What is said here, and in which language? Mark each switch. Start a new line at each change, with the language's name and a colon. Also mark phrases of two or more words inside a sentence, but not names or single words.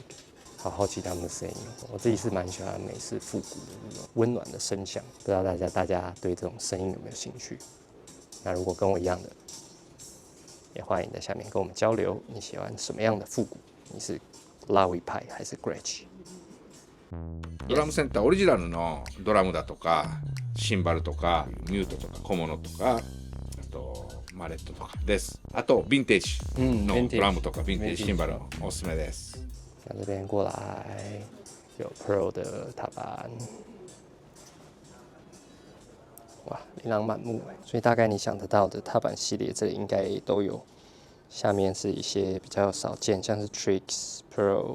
Chinese: 好好奇他们的声音，我自己是蛮喜欢美式复古的那种温暖的声响，不知道大家对这种声音有没有兴趣？那如果跟我一样的，也欢迎在下面跟我们交流，你喜欢什么样的复古？你是 Lavi 派还是 Gretsch？
Japanese: ドラムセンターオリジナルのドラムだとかシンバルとかミュートとか小物とかあとマレットとかです。あとヴィンテージのドラムとかヴィンテージシンバルおすすめです。
Chinese: 那这边过来有 Pearl 的踏板，哇，琳琅满目所以大概你想得到的踏板系列这里应该都有。下面是一些比较少见，像是 Tricks、Pearl。